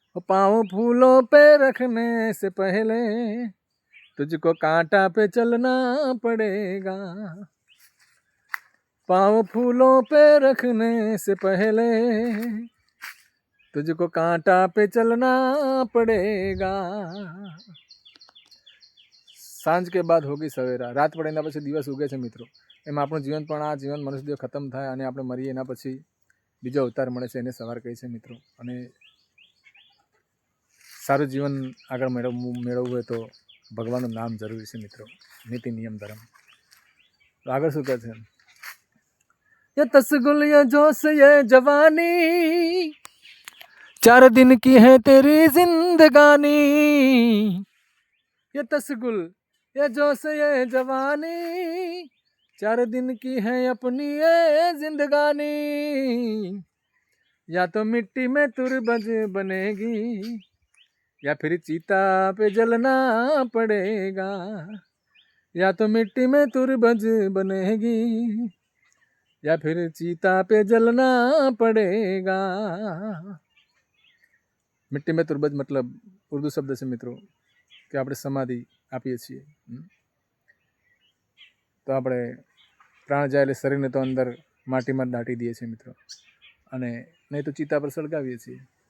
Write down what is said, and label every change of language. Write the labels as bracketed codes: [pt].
[hi] पाँव फूलों पे रखने से पहले तुझको कांटा पे चलना पड़ेगा, पाँव फूलों पे रखने से पहले तुझको कांटा पे चलना पड़ेगा। સાંજ કે બાદ હોગી સવેરા, [gu] રાત પડે એના પછી દિવસ ઉગે છે મિત્રો। એમાં આપણું જીવન પણ, આ જીવન મનુષ્ય ખતમ થાય અને આપણે મરીએ એના પછી બીજો અવતાર મળે છે, એને સવાર કહે છે મિત્રો। અને સારું જીવન આગળ મેળવવું હોય તો ભગવાનનું નામ જરૂરી છે મિત્રો, નીતિ નિયમ ધર્મ। તો આગળ શું કહે છે, [hi] ये तसगुल ये जोश ये जवानी, 4 दिन की है तेरी जिंदगानी, ये तसगुल ये जोश ये जवानी, 4 दिन की है अपनी ये जिंदगानी, या तो मिट्टी में तुरबज बनेगी या फिर चीता पे जलना पड़ेगा, या तो मिट्टी में तुरबज बनेगी या फिर चीता पे जलना पड़ेगा। मिट्टी में तुरबज मतलब उर्दू शब्द [gu] છે મિત્રો કે આપણે સમાધિ આપીએ છીએ તો આપણે પ્રાણ જાય એટલે શરીરને તો અંદર માટીમાં દાટી દઈએ છીએ મિત્રો, અને નહીં તો ચિતા પર સળગાવીએ છીએ।